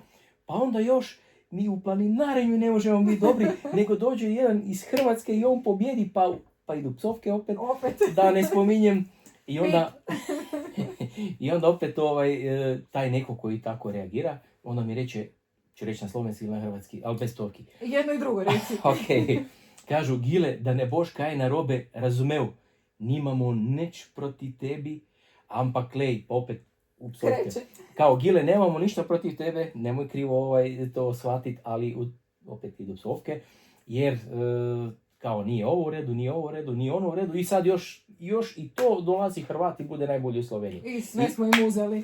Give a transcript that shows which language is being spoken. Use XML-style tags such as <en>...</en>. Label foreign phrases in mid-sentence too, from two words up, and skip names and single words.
<hr>Pa onda još ni u planinarenju ne možemo biti dobri, nego dođe jedan iz Hrvatske i on pobjedi, pa idu psovke opet. Da ne spominjem. I onda opet taj neko koji tako reagira, onda mi reče, ću reći na slovenski ili na hrvatski, ali bez psovki. Jedno i drugo reći. Ok. Kažu,</hr> <sl>Gile, da ne boš kaj narobe, razumel, nimamo nič proti tebi, ampak lej,</sl> <hr>opet u psovke. Kao, Gile, nemamo ništa protiv tebe, nemoj krivo to shvatit, ali opet idu psovke, jer kao nije ovo u redu, nije ono u redu i sad još i to dolazi Hrvat i bude najbolji u Sloveniji. I sve smo im uzeli.</hr>